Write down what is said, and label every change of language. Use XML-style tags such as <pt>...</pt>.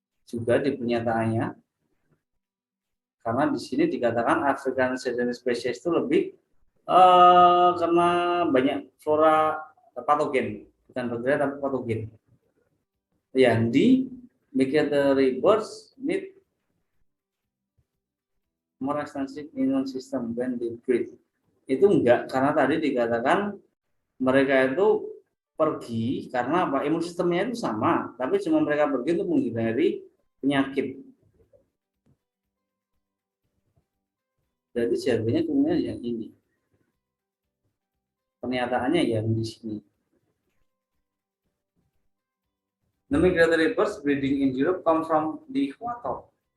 <id>Juga di pernyataannya, karena di sini dikatakan African sedentary species itu lebih karena banyak flora patogen, bukan bakteri tapi patogen. Yang di</id> <en>migratory birds need more extensive immune system when they breed.</en> <id>Itu enggak, karena tadi dikatakan mereka itu pergi karena apa? Imun sistemnya itu sama, tapi cuma mereka pergi untuk menghindari penyakit. Jadi jawabannya kemudian yang ini. Pernyataannya yang di sini.</id> <en>The migratory birds breeding in Europe come from the equator.</en>